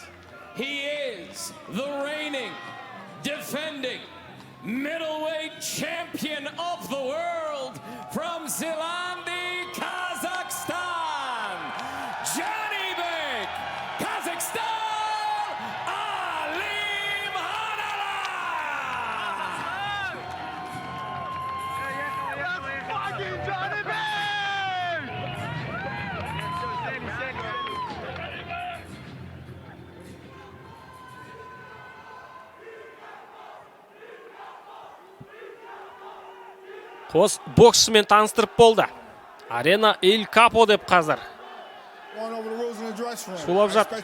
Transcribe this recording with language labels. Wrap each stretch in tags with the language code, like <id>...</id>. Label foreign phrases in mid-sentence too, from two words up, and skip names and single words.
<en>He is the reigning, defending middleweight champion of the world from Zilandi, Kazakhstan, Janibek, Kazakhstan, Alim Hanala. Fucking Janibek!</en> <kk>Қос боксшымен таныстырып болды. Арена Эль Капо деп қазір шулап жатыр.</kk>